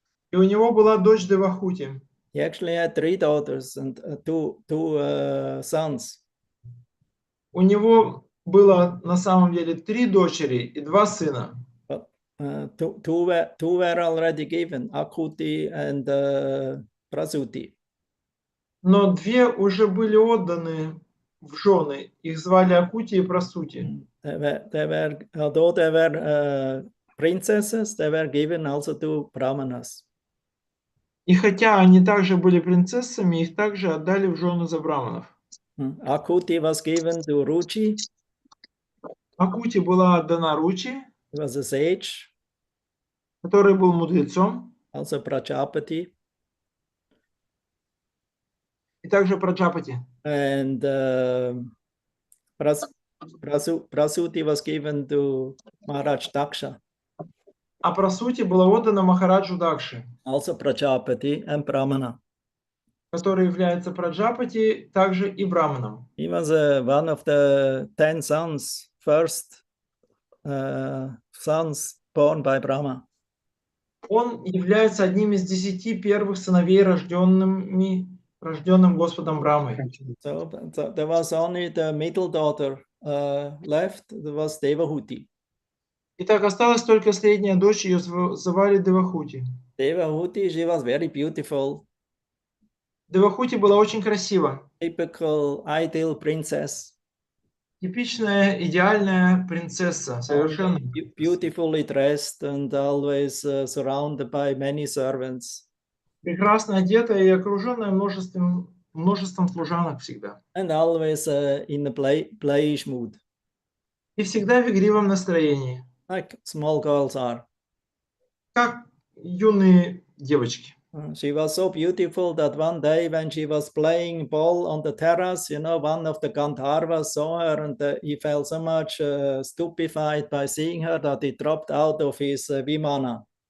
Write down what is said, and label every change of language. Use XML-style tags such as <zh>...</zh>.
<ru>И у него была дочь Девахути.</ru> <en>He actually had 3 daughters and two sons.</en> <ru>У него было на самом деле 3 дочери и 2 сына.</ru> <en>But two were already given, Akuti and Prasuti.</en> <ru>Но 2 уже были отданы в жены. Их звали Акути и Прасути.</ru> <en>Although they were princesses, they were given also to Brahmanas.</en> <ru>И хотя они также были принцессами, их также отдали в жены за браманов.</ru> <en>Akuti was given to Ruchi.</en> <ru>Акути была отдана Ручи,</ru> <en>He was a sage.</en> <ru>который был мудрецом,</ru> <en>Also Prajapati.</en> <ru>и также Праджапати.</ru> <en>And Prasuti was given to Maharaj Daksha.</en> <ru>А Прасути была отдана Махараджу Дакши,</ru> <en>Also Prajapati and Brahmana.</en> <ru>который является Праджапати, также и браманом.</ru> <en>He was one of the 10 sons, first sons born by Brahma.</en> <ru>Он является одним из 10 первых сыновей, рожденным Господом Брамой.</ru> <en>So there was only the middle daughter left, that was Devahuti.</en> <ru>Итак, осталась только средняя дочь, ее звали Девахути.</ru> <en>Devahuti, she was very beautiful.</en> <ru>Девахути была очень красива.</ru> <en>Typical ideal princess.</en> <ru>Типичная идеальная принцесса, совершенно.</ru> <en>Beautifully dressed and always surrounded by many servants.</en> <ru>Прекрасно одетая и окруженная множеством служанок всегда.</ru> <en>And always in a playish mood.</en> <ru>И всегда в игривом настроении.</ru> <en>Like small girls are.</en> <ru>Как юные девочки.</ru> <en>She was so beautiful that one day when she was playing ball on the terrace, one of the Gandharvas saw her and he felt so much stupefied by seeing her that he dropped out of his vimana.</en>